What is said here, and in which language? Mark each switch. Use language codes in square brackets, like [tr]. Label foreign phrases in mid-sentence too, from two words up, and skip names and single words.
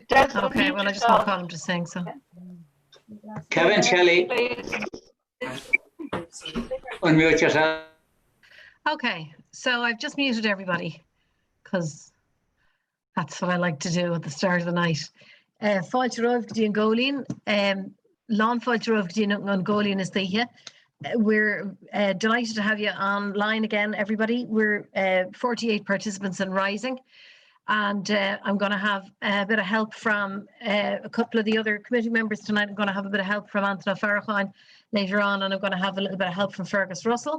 [en] Des, Okay, well, I just won't call him to sing, so. Kevin Shelley. Please. Unmute yourself. Okay, so I've just muted everybody because that's what I like to do at the start of the night. [ga] Fáilte romh go dtí an Góilín, lán fáilte romh go dtí an Góilín is títhe. [en] We're delighted to have you online again, everybody. We're 48 participants and rising. And I'm going to have a bit of help from a couple of the other committee members tonight. I'm going to have a bit of help from Anthony Farrakhan later on, and I'm going to have a little bit of help from Fergus Russell.